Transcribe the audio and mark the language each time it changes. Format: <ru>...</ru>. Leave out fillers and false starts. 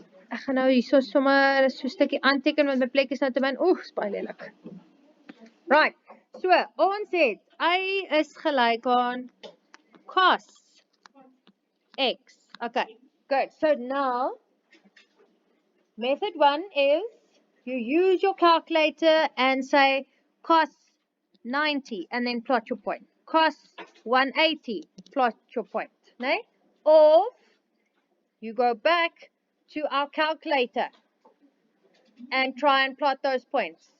<af>Ek gaan nou hierso sommer so 'n stukkie aanteken want my plek is nou te min. Oeg, is baie lelik. Right. So, ons het y is gelyk aan cos x.</af> <en>Okay. Good. So now method 1 is you use your calculator and say cos 90 and then plot your point. Cos 180, plot your point. Nee? Or you go back to our calculator and try and plot those points.</en>